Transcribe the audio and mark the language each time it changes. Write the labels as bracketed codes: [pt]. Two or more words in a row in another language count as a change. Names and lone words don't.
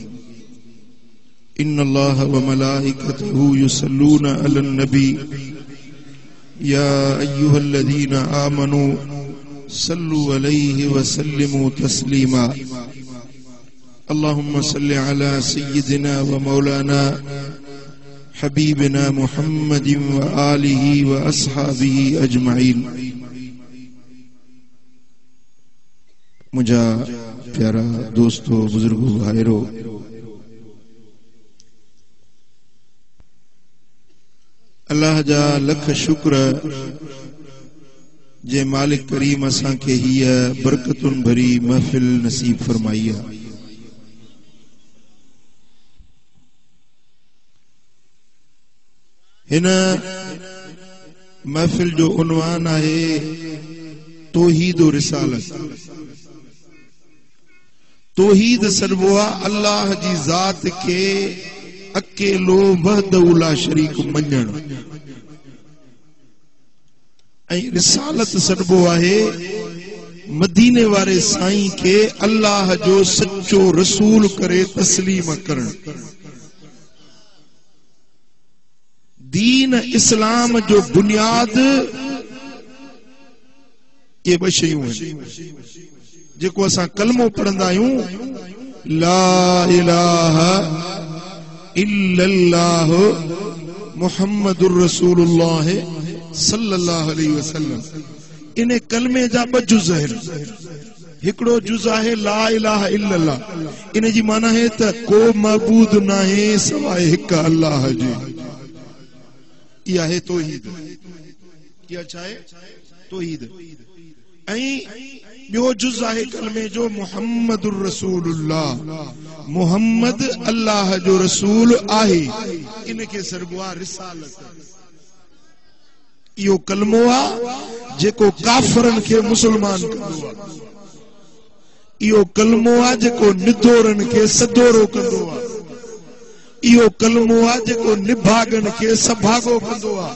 [ar] إن الله وملائكته يصلون على النبي يا أيها الذين آمنوا صلوا عليه وسلموا تسليما اللهم صل على سيدنا ومولانا حبيبنا محمد وآله وأصحابه أجمعين [sd] मुझा प्यारा दोस्तों बुजुर्गों भाइयों अल्लाह जा लख शुक्र जे मालिक करीम असां के हीअ बरकतुन भरी महफिल नसीब फरमाई है। हिन महफिल जो उन्वान है तौहीद और रिसालत। तौहीद सरबुआ अल्लाह जी जात के अकेलो [ar] وحده لا شريك [sd] मञण ऐं रिसालत सरबुआ है मदीने वारे साईं के अल्लाह जो सच्चो रसूल करे तस्लीम करण। दीन इस्लाम जो बुनियाद ये ब शयूं जेको असां कलमो पढ़ंदा आहियूं [ar] لا إله إلا الله محمد رسول الله صلى الله عليه وسلم. [sd] इन कलमे जा ब जुज़ आहिनि। हिकड़ो जुज़ आहे [ar] لا إله إلا الله. [sd] इन जी माना है त को मबूद नाहे सवाए हिक अल्लाह जी। [ur] یہ ہے توحید۔ کیا چاہے توحید. [sd] ॿियो जुज़ आहे कलमे जो [ar] محمد رسول الله. [sd] मुहम्मद अल्लाह जो रसूल आहे। इनके सरबुआ रिसालत। इहो कलमो आ जेको काफरन के मुसलमान कंदो आ। इहो कलमो आ जेको निदोरन के सदोरो कंदो आ। इहो कलमो आ जेको निभागन के सभागो कंदो आ।